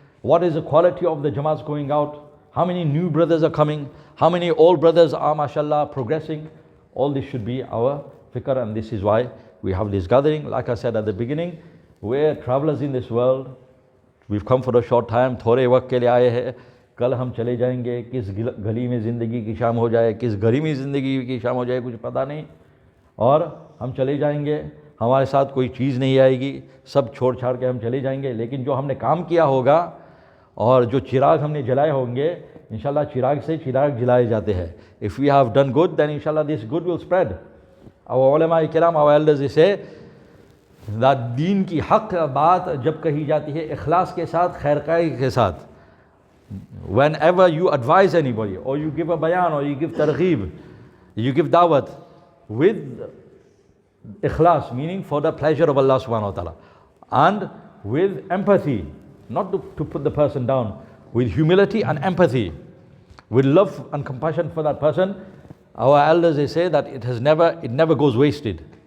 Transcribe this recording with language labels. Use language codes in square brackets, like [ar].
[en] What is the quality of the jamaats going out? How many new brothers are coming? How many old brothers are, mashallah, progressing? All this should be our fikr, and this is why we have this gathering. Like I said at the beginning, we're travelers in this world. We've come for a short time, [hi] थोड़े वक्त के लिए आए हैं. कल हम चले जाएंगे, किस गली में ज़िंदगी की शाम हो जाए, किस घड़ी में ज़िंदगी की शाम हो जाए, कुछ पता नहीं. और हम चले जाएंगे, हमारे साथ कोई चीज़ नहीं आएगी, सब छोड़ छाड़ के हम चले जाएंगे. लेकिन जो हमने काम किया होगा और जो चिराग हमने जलाए होंगे, इंशाल्लाह चिराग से चिराग जलाए जाते हैं. [en] If we have done good, then inshallah this good will spread. Our ulama kiram, our elders, they say that [hi] दीन की हक बात जब कही जाती है इखलास के साथ, खैरखाई के साथ. [en] Whenever you advise anybody, or you give a bayan, or you give targhib, you give dawat with ikhlas, meaning for the pleasure of Allah subhanahu wa ta'ala, and with empathy, not to put the person down, with humility and empathy, with love and compassion for that person, our elders, they say that it never goes wasted.